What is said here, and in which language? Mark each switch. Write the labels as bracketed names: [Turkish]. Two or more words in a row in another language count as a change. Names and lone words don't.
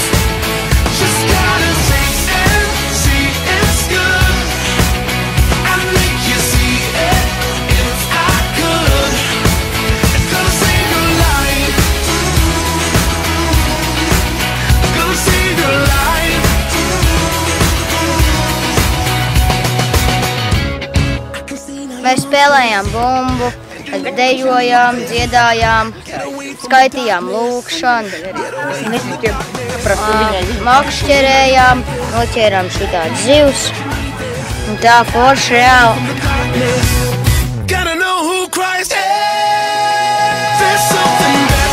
[English] Just gotta taste and see it's good. I'd make you see it if I could. It's gonna save your life. It's gonna save your life. [Latvian] Mēs spēlējām bumbu, dejojām, dziedājām, skaitījām lūkšanu, makšķerējām, noķērām šitādi zivs. Un tā forši reāli. [English] Gotta know who cries. There's something